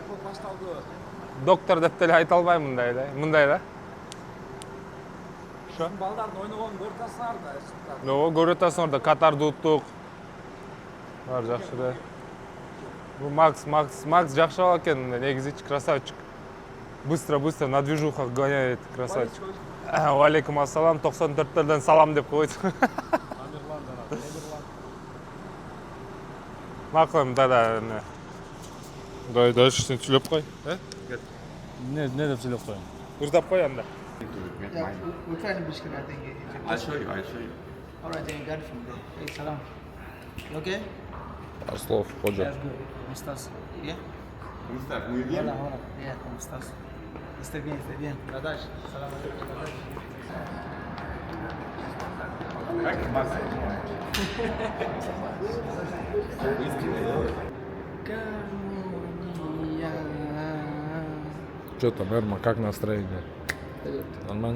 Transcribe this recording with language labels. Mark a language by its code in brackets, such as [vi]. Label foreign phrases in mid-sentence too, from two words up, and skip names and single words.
[ky] Доктор деп деле айта албайм мындай да. Ошо. Балдардын ойногонун көрүп атасыңар да. Ого, көрүп атасыңар да, Катарды уттук. Бар жакшы да. Бу Макс жакшы бала экен, негизичи красавчик. [ru] Быстро на движухах гоняет, красавчик. [ar] عليكم السلام, [ky] 94-терден салам деп койт. Макулум, да. Дальше сен сүйлөп кой. Не деп сүйлөп коюм? Ырдап кой анда. [en] Yeah, we're trying to Bishkek, I think. I'll show you. All right, then you got it from there. Hey, salam. You okay? Слов, ходжа. That's good. [es] ¿Cómo estás? Yeah? ¿Cómo estás? Muy bien. Hola. Yeah, ¿cómo estás? Estoy bien. Radash, [ar] سلام عليكم. [ru] Что там, Эрма, как настроение? Нормально?